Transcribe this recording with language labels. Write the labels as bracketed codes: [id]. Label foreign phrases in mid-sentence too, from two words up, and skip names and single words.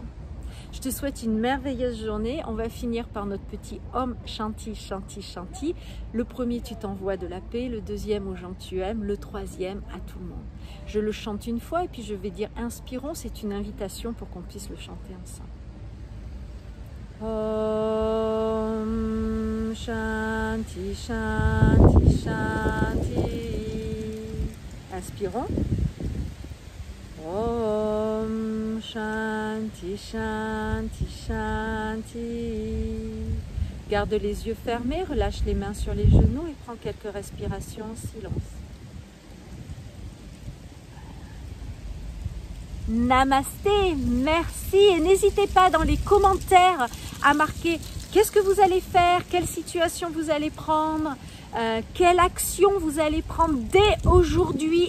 [fr] Je te souhaite une merveilleuse journée. On va finir par notre petit [sa] ॐ शान्ति शान्ति शान्ति. [fr] Le premier, tu t'envoies de la paix. Le deuxième, aux gens que tu aimes. Le troisième, à tout le monde. Je le chante une fois et puis je vais dire inspirons. C'est une invitation pour qu'on puisse le chanter ensemble. [sa] ॐ शान्ति शान्ति शान्ति. [fr] Inspirons. [sa] ॐ शान्ति शान्ति शान्ति. [fr] Garde les yeux fermés, relâche les mains sur les genoux et prends quelques respirations en silence. Namasté, merci et n'hésitez pas dans les commentaires à marquer qu'est-ce que vous allez faire, quelle situation vous allez prendre, quelle action vous allez prendre dès aujourd'hui.